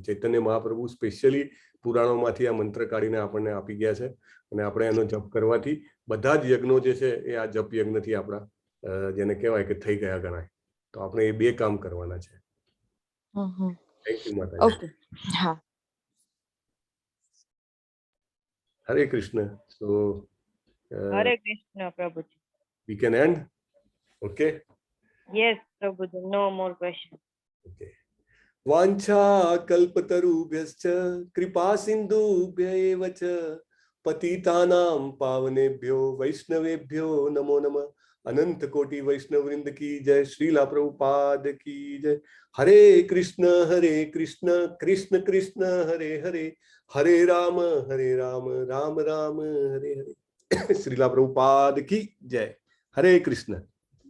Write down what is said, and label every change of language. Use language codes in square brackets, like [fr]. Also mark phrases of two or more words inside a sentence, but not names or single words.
[gu] ચૈતન્ય મહાપ્રભુ સ્પેશિયલી પુરાણોમાંથી આ મંત્ર કાઢીને આપણને આપી ગયા છે, અને આપણે એનો જપ કરવાથી બધા જ યજ્ઞો જે છે એ આ જપ યજ્ઞથી આપણા જેને કહેવાય કે થઈ ગયા ગણાય. તો આપણે એ 2 કામ કરવાના છે. [en] thank you [gu] માતાજી. હા, હરે કૃષ્ણ. સો હરે કૃષ્ણ પ્રભુજી. [en] we can end. Okay. Yes પ્રભુજી, no more question. Okay. [sa] वाञ्छा कल्पतरुभ्यश्च कृपा सिन्धुभ्य एव च पतितानां पावनेभ्यो वैष्णवेभ्यो नमो नमः. [gu] અનંત કોટી વૈષ્ણવ વૃંદ કી જય. શ્રીલા પ્રભુપાદ કી જય. હરે કૃષ્ણ કૃષ્ણ કૃષ્ણ હરે હરે, હરે રામ રામ રામ હરે હરે. શ્રીલા પ્રભુપાદ કી જય. હરે કૃષ્ણ.